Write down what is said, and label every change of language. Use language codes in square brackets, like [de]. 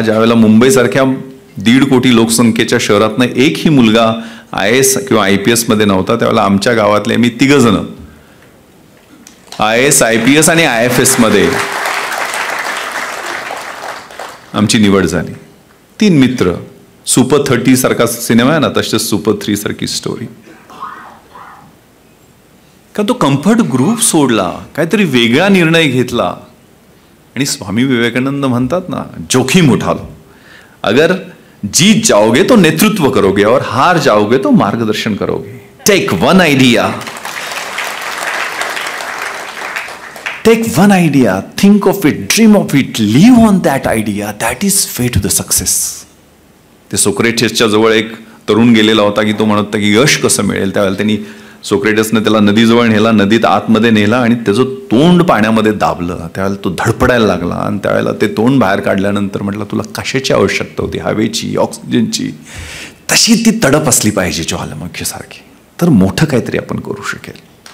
[mr] ज्यावेळेला मुंबईसारख्या 1.5 कोटी लोकसंख्येच्या शहरातनं एकही मुलगा IAS किंवा IPS मध्ये नव्हता, त्यावेळेला आमच्या गावातले मी 3 जण IAS, IPS आणि IFS मध्ये आमची निवड झाली. 3 मित्र. सुपर 30 सारखा सिनेमा आहे ना, तसेच सुपर 3 सारखी स्टोरी. का तो कम्फर्ट ग्रुप सोडला, काहीतरी वेगळा निर्णय घेतला. आणि स्वामी विवेकानंद म्हणतात ना, [hi] जोखिम उठा लो. अगर जीत जाओगे तो नेतृत्व करोगे और हार जाओगे तो मार्गदर्शन करोगे. [en] Take one idea, think of it, dream of it, live on that idea. That is way to the success. [mr] ते सोक्रेटिसच्या जवळ एक तरुण गेलेला होता की तो म्हणत होता की यश कसं मिळेल. त्यावेळेला त्यांनी सोक्रेटसने त्याला नदीजवळ नेला, नदीत आतमध्ये नेला आणि त्याचं तोंड पाण्यामध्ये दाबलं. त्यावेळेला तो धडपडायला लागला आणि त्यावेळेला ते तोंड बाहेर काढल्यानंतर म्हटलं, तुला कशाची आवश्यकता होती? हवेची, ऑक्सिजनची. तशी ती तडप असली पाहिजे ज्वालामुखीसारखी, तर मोठं काहीतरी आपण करू शकेल.